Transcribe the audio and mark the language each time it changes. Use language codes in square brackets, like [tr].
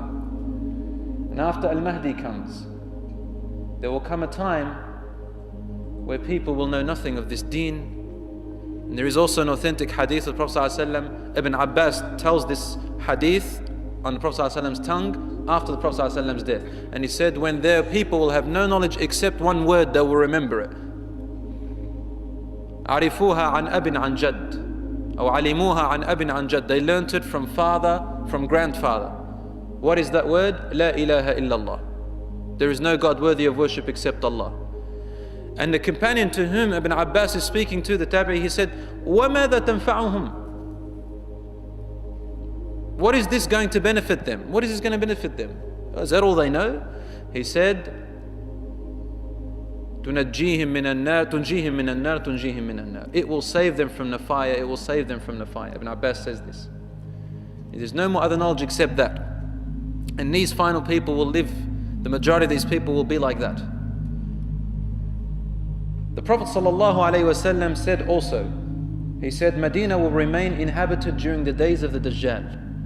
[en] And after Al-Mahdi comes, there will come a time where people will know nothing of this deen. And there is also an authentic hadith of the Prophet ﷺ. Ibn Abbas tells this hadith on the Prophet ﷺ's tongue after the Prophet ﷺ's death. And he said, when their people will have no knowledge except one word, they will remember it. [ar] عَرِفُوهَا عَنْ أَبٍ عَنْ جَدٍ أو عَلِمُوهَا عَنْ أَبٍ عَنْ جَدٍ. [en] They learnt it from father, from grandfather. What is that word? [ar] لَا إِلَهَ إِلَّا اللَّهِ. [en] There is no God worthy of worship except Allah. And the companion to whom Ibn Abbas is speaking to, the Tabi'i, he said, [ar] وَمَاذَا تَنْفَعُهُمْ? [en] What is this going to benefit them? What is this going to benefit them? Is that all they know? He said, [ar] تُنَجِّيهِمْ مِنَ النَّارِ تُنْجِيهِمْ مِنَ النَّارِ تُنْجِيهِمْ مِنَ النَّارِ. [en] It will save them from the fire, it will save them from the fire. Ibn Abbas says this. There's no more other knowledge except that. And these final people will live, the majority of these people will be like that. The Prophet ﷺ said also, he said, Medina will remain inhabited during the days of the Dajjal.